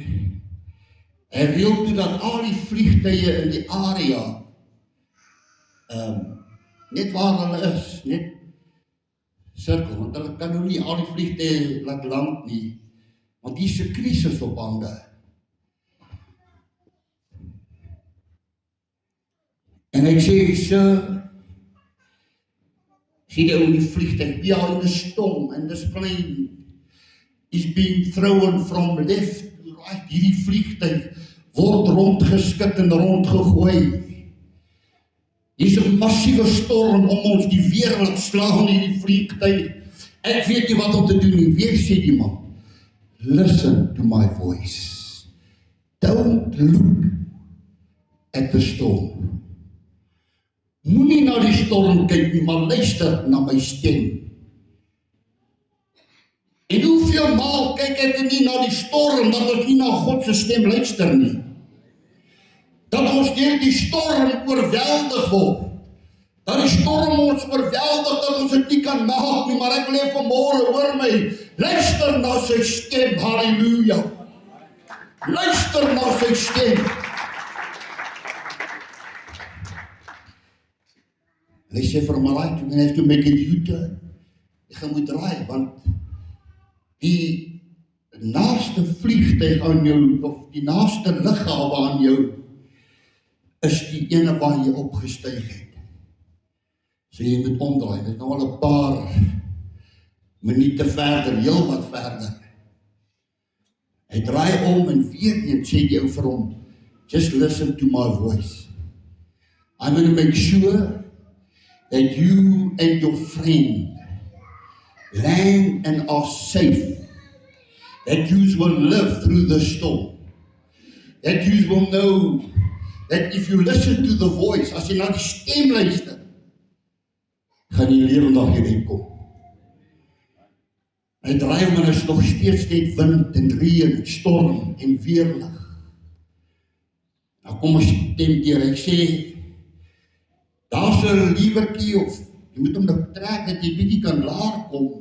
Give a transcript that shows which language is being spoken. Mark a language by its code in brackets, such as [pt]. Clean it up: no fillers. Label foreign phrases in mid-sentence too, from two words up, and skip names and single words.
[af] En Hy reël toe dat al die vliegtuie in die area, net waar hulle is, net sirkel, want hulle kan nou nie al die vliegtuie laat land nie, want hier is 'n krisis op hande. En hy sê, see die ou in die vliegtuig, [en] behind the storm and the plane is being thrown from left to right. [af] Hierdie vliegtuig word rondgeskit en rondgegooi. Hier is 'n massiewe storm om ons, die wêreld slaan hierdie vliegtuig. Ek weet nie wat om te doen nie. Weer sê die man, [en] listen to my voice. Don't look at the storm. [af] Moenie na die storm kyk nie, maar luister na my stem. En hoeveel maal kyk ek nie na die storm, dat ons nie na God se stem luister nie. Dat ons deur die storm oorweldig word. Dat die storm ons oorweldig, dat ons dit nie kan maak nie, maar ek wil hê vanmôre, hoor my, luister na sy stem, halleluja. Luister na sy stem. En hy sê vir hom, [en] alright, you're going to have to make a U-turn. [af] Jy moet draai, want die naaste vliegtuig aan jou, of die naaste lughawe aan jou, is die ene waar jy opgestyg het. So jy moet omdraai, dit is nou al 'n paar minute verder, heel wat verder. Hy draai om en weer eens sê die ou vir hom, [en] just listen to my voice. I'm going to make sure that you and your friend land and are safe, that you will live through the storm, that you will know that if you listen to the voice, [af] as jy na die stem luister, gaan jy lewendig hierin kom. Hy draai om en is nog steeds net wind en reën en storm en weerlig. Nou kom ons stem deur, hy sê, daar's 'n liewertjie of jy moet hom nou trek dat jy bietjie kan laer kom.